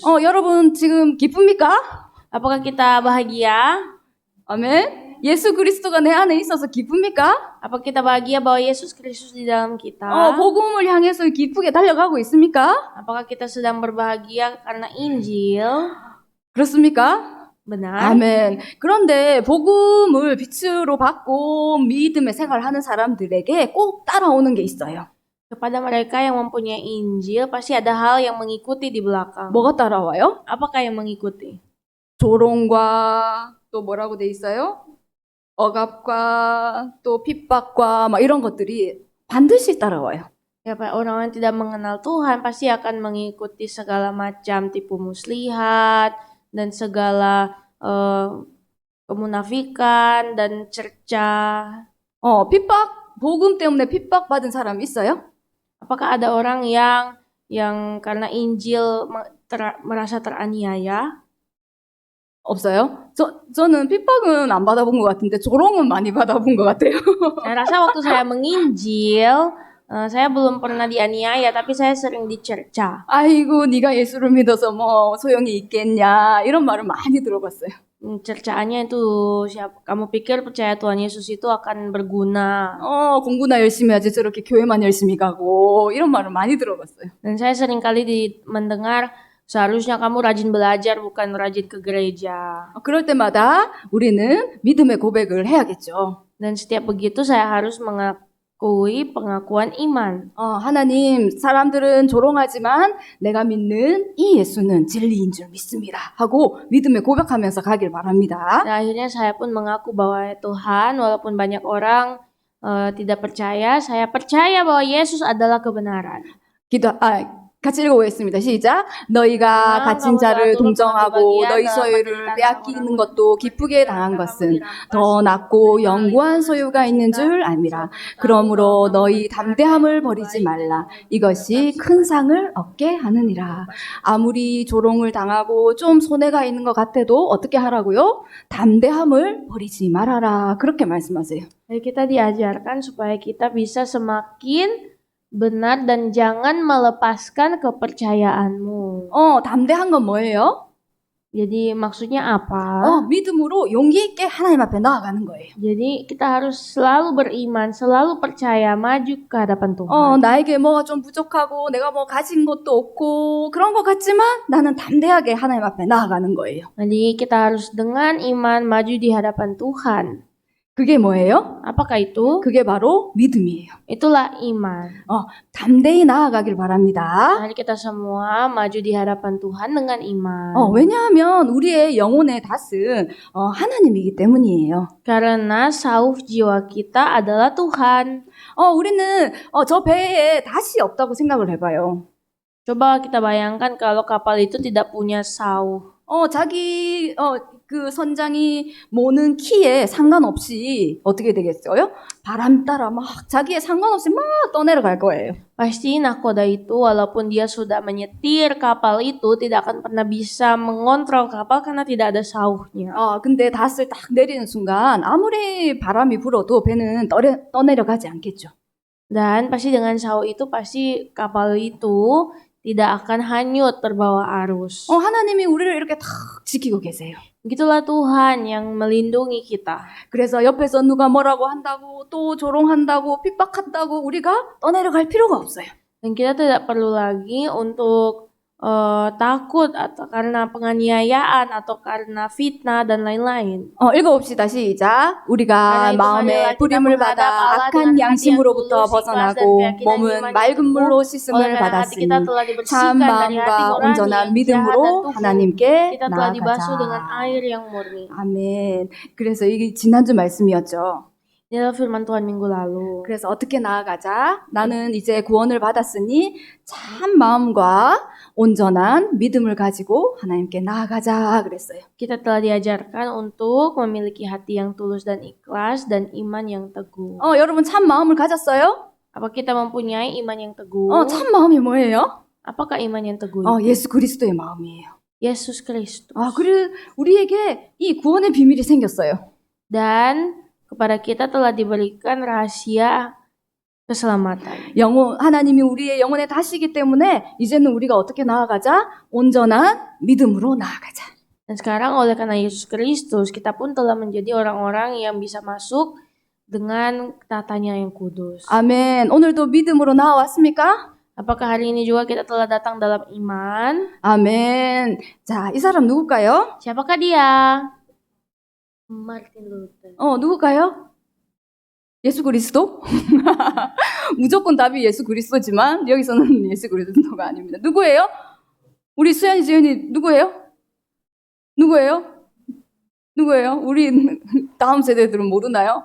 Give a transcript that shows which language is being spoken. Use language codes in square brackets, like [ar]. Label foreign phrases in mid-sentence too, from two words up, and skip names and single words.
[ko] 여러분 지금 기쁩니까? [id] Apakah kita bahagia? [ko] 아멘. 예수 그리스도가 내 안에 있어서 기쁩니까? [id] Apa kita bahagia bahwa Yesus Kristus di dalam kita? [ko] 복음을 향해서 기쁘게 달려가고 있습니까? [id] Apakah kita sedang berbahagia karena Injil? [ko] 그렇습니까? [id] Benar. [ko] 아멘. 그런데 복음을 빛으로 받고 믿음의 생활하는 사람들에게 꼭 따라오는 게 있어요. [id] Kepada mereka yang mempunyai Injil, pasti ada hal yang mengikuti di belakang. [ko] 뭐가 따라와요? [id] Apakah yang mengikuti? [ko] 조롱과 또 뭐라고 돼 있어요? 억압과 또 핍박과 막 이런 것들이 반드시 따라와요. [id] Ya, orang yang tidak mengenal Tuhan pasti akan mengikuti segala macam tipu muslihat dan segala kemunafikan dan cerca. [ko] 복음 때문에 핍박받은 사람 있어요? [id] Apakah ada orang yang karena Injil merasa teraniaya? [ko] 없어요? 저는 핍박은 안 받아본 것 같은데 조롱은 많이 받아본 것 같아요. [id] Saya rasa waktu saya menginjil, saya belum pernah dianiaya, tapi saya sering dicerca. [ko] 아이고, 네가 예수를 믿어서 뭐 소용이 있겠냐 이런 말을 많이 들어봤어요. [id] Cercaannya itu kamu pikir percaya Tuhan Yesus itu akan berguna? [ko] 공부나 열심히 하지 저렇게 교회만 열심히 가고 이런 말을 많이 들어봤어요. [id] Dan saya sering kali mendengar seharusnya kamu rajin belajar bukan rajin ke gereja. [ko] 그럴 때마다 우리는 믿음의 고백을 해야겠죠. [id] Dan setiap begitu saya harus mengakui pengakuan iman. [ko] 하나님, 사람들은 조롱하지만 내가 믿는 이 예수는 진리인 줄 믿습니다. 하고 믿음의 고백하면서 가길 바랍니다. [id] Dan akhirnya saya pun mengaku bahwa Tuhan, walaupun banyak orang tidak percaya, saya percaya bahwa Yesus adalah kebenaran. [ko] 같이 읽어보겠습니다. 시작. 너희가 갇힌 자를 동정하고 너희 소유를 빼앗기는 것도 기쁘게 당한 것은 더 낫고 영구한 소유가 있는 줄 압니다. 그러므로 너희 담대함을 버리지 말라. 이것이 큰 상을 얻게 하느니라. 아무리 조롱을 당하고 좀 손해가 있는 것 같아도 어떻게 하라고요? 담대함을 버리지 말아라. 그렇게 말씀하세요. [id] Jadi kita diajarkan supaya kita bisa semakin benar dan jangan melepaskan kepercayaanmu. [ko] 담대한 건 뭐예요? [id] Jadi maksudnya apa? [ko] 믿음으로 용기 있게 하나님 앞에 나아가는 거예요. [id] Jadi kita harus selalu beriman, selalu percaya, maju ke hadapan Tuhan. [ko] 나에게 뭐가 좀 부족하고 내가 뭐 가진 것도 없고 그런 것 같지만 나는 담대하게 하나님 앞에 나아가는 거예요. [id] Jadi kita harus dengan iman maju di hadapan Tuhan. [ko] 그게 뭐예요? [id] Apakah itu? [ko] 그게 바로 믿음이에요. [id] Itulah iman. [ko] 담대히 나아가길 바랍니다. [id] Mari kita semua maju di hadapan Tuhan dengan iman. [ko] 왜냐하면 우리의 영혼의 닷은 하나님이기 때문이에요. [id] Karena sauf jiwa kita adalah Tuhan. [ko] 우리는 저 배에 닷이 없다고 생각을 해봐요. [id] Coba kita bayangkan kalau kapal itu tidak punya sauf. [ko] 자기 그 선장이 모는 키에 상관없이 어떻게 되겠어요? 바람 따라 막 자기의 상관없이 막 떠내려갈 거예요. [id] Pasti nahkoda itu walaupun dia sudah menyetir kapal itu tidak akan pernah bisa mengontrol kapal karena tidak ada sauhnya. [ko] 근데 닷을 딱 내리는 순간 아무리 바람이 불어도 배는 떠내려가지 않겠죠. [id] Dan pasti dengan sauh itu pasti kapal itu tidak akan hanyut terbawa arus. [ko] 하나님이 우리를 이렇게 탁 지키고 계세요. [id] Begitulah Tuhan yang melindungi kita. [ko] 그래서 옆에서 누가 뭐라고 한다고 또 조롱한다고 핍박한다고 우리가 떠내려갈 필요가 없어요. [id] Dan kita tidak perlu lagi untuk takut atau karena penganiayaan atau karena fitnah dan lain-lain. [ko] 읽어봅시다. 시작. 우리가 마음에 부림을 받아 악한 양심으로부터 벗어나고 몸은 맑은 물로 씻음을 받았으니 참 마음과 온전한 믿음으로 하나님께 [id] Kita telah dibasuh dengan [ko] 나아가자. [id] air yang murni. [ko] 아멘. 그래서 이게 지난주 말씀이었죠. [id] Ini adalah firman Tuhan minggu lalu. [ko] 그래서 어떻게 나아가자? 나는 이제 구원을 받았으니 참 마음과 온전한 믿음을 가지고 하나님께 나아가자 그랬어요. [id] Kita telah diajarkan untuk memiliki hati yang tulus dan ikhlas dan iman yang teguh. [ko] 여러분 참 마음을 가졌어요? [id] Apa kita mempunyai iman yang teguh? [ko] 참 마음이 뭐예요? [id] Apakah iman yang teguh itu? [ko] 예수 그리스도의 마음이에요. [id] Yesus Kristus. [ko] 그래 우리에게 이 구원의 비밀이 생겼어요. [id] Dan kepada kita telah diberikan rahasia keselamatan. [ko] 하나님이 우리의 영혼의 닷이기 때문에 이제는 우리가 어떻게 나아가자? 온전한 믿음으로 나아가자. [id] Dan sekarang oleh karena Yesus Kristus, kita pun telah menjadi orang-orang yang bisa masuk dengan tatanya yang kudus. [ko] 아멘. 오늘도 믿음으로 나아왔습니까? [id] Apakah hari ini juga kita telah datang dalam iman? [ko] 아멘. 자, 이 사람 누굴까요? [id] Siapakah dia? Martin Luther. [ko] 누굴까요? 예수 그리스도? 무조건 답이 예수 그리스도지만 여기서는 예수 그리스도가 아닙니다. 누구예요? 우리 수연이 지은이 누구예요? 누구예요? 우리 다음 세대들은 모르나요?